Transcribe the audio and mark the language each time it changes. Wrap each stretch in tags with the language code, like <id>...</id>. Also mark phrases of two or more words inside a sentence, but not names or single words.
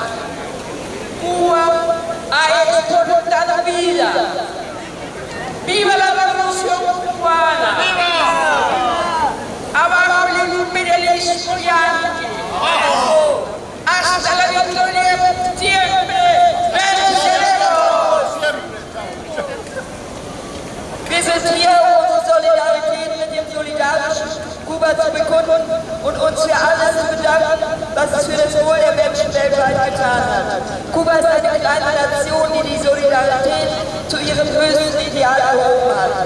<es>Cuba ha exportado vida. ¡Viva la revolución cubana! ¡Abajo el imperialismo yanqui! ¡Hasta la victoria siempre! ¡Venceremos!</es> <de>Wir sind hier, um unsere Solidarität mit dem solidarischen Kuba zu bekunden und uns für alles zu bedanken, was es für das Wohl der Menschen weltweit getan hat. Kuba ist eine kleine Nation, die die Solidarität zu ihrem höchsten Ideal erhoben hat.</de>